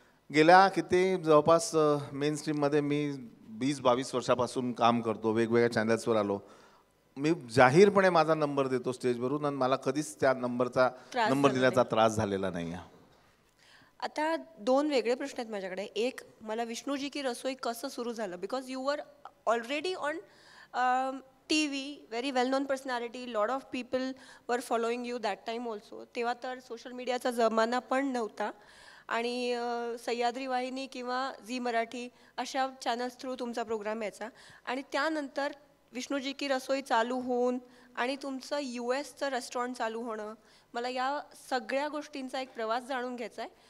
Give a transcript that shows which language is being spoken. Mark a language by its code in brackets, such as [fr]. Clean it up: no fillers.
[mr] गेल्या किती जवळपास मेन स्ट्रीममध्ये मी 20-22 वर्षापासून काम करतो. वेगवेगळ्या चॅनल्सवर आलो. मी जाहीरपणे माझा नंबर देतो स्टेजवरून आणि मला कधीच त्या नंबर दिल्याचा त्रास झालेला नाही आहे. आता 2 वेगळे प्रश्न आहेत माझ्याकडे. एक, मला विष्णूजी की रसोई कसं सुरू झालं? [en] Because you were already on TV, very well known personality, lot of people were following you that time also. [mr] तेव्हा तर सोशल मीडियाचा जमाना पण नव्हता आणि सह्याद्री वाहिनी किंवा झी मराठी अशा चॅनल्स थ्रू तुमचा प्रोग्राम यायचा. आणि त्यानंतर विष्णूजी की रसोई चालू होऊन आणि तुमचं US रेस्टॉरंट चालू होणं, मला या सगळ्या गोष्टींचा एक प्रवास जाणून घ्यायचा आहे.